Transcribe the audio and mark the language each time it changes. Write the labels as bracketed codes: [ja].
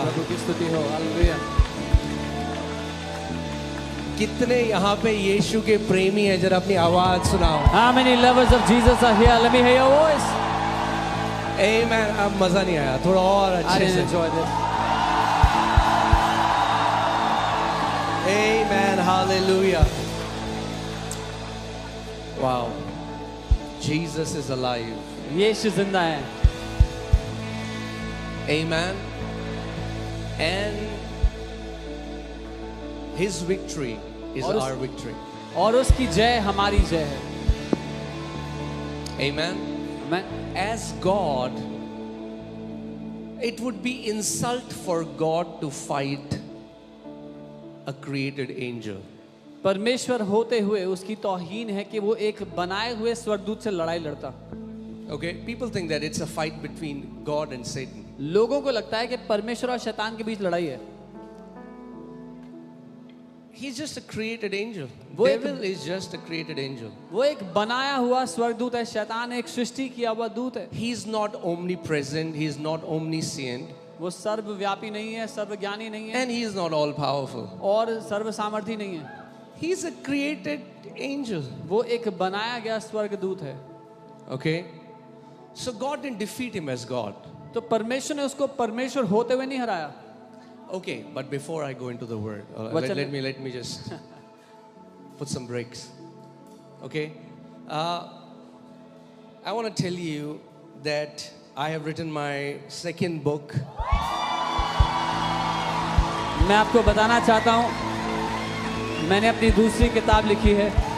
[hi] प्रभु की स्तुति हो, हालेलुया। कितने यहाँ पे यीशु के प्रेमी हैं, जरा अपनी आवाज सुनाओ। [en] How many lovers of Jesus are here? Let me hear your voice. [hi] Amen. अब मजा नहीं आया, थोड़ा और [en] I [hi] अच्छे [en] didn't [hi] से। [en] enjoy this. Amen. Hallelujah. Wow. Jesus is alive. [hi] यीशु जिंदा है। [en] Amen. And His victory is [hi] और [en] our victory. [hi] और उसकी जय हमारी जय है। [en] Amen. [hi] मैं [en] As God, it would be insult for God to fight a created angel. [hi] परमेश्वर होते हुए उसकी तौहीन है कि वो एक बनाए हुए स्वर्गदूत से लड़ाई लड़ता। [en] Okay, people think that it's a fight between God and Satan. [hi] लोगों को लगता है कि परमेश्वर और शैतान के बीच लड़ाई है। [en] He's just a created angel. [hi] वो एक- [en] Devil is just a created angel. [hi] वो एक बनाया हुआ स्वर्गदूत है, शैतान एक सृष्टि किया हुआ दूत है। [en] He's not omnipresent, he's not omniscient, [hi] वो सर्वव्यापी नहीं है, सर्वज्ञानी नहीं है [en] and he is not all powerful. [hi] और सर्व सामर्थी नहीं है। [en] He's a created angel. [hi] वो एक बनाया गया स्वर्गदूत है। [en] Okay? So God didn't defeat him as God. तो परमेश्वर ने उसको परमेश्वर होते हुए नहीं हराया। Okay, but before I go into the word, What's let me just put some breaks. Okay? I want to tell you that I have written my second book. [hi] मैं आपको बताना चाहता हूँ, मैंने अपनी दूसरी किताब लिखी है।